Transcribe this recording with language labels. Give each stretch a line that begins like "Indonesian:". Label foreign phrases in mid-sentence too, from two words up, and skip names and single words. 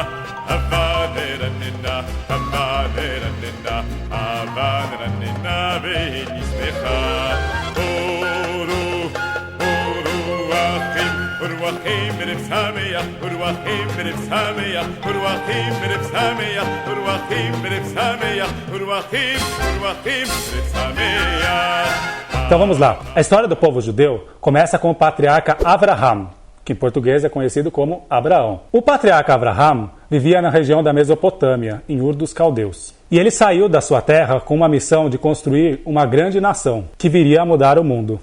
Hebrew: הבה, נרננה, הבה, נרננה, הבה, נרננה, ונשמחה. עורו אחים בלב שמח, עורו אחים בלב שמח, עורו אחים בלב שמח, עורו אחים בלב שמח, עורו אחים בלב שמח.
Portuguese: Então vamos lá. A história do povo judeu começa com o patriarca Avraham, que em português é conhecido como Abraão. O patriarca Avraham vivia na região da Mesopotâmia, em Ur dos Caldeus. E ele saiu da sua terra com uma missão de construir uma grande nação, que viria a mudar o mundo.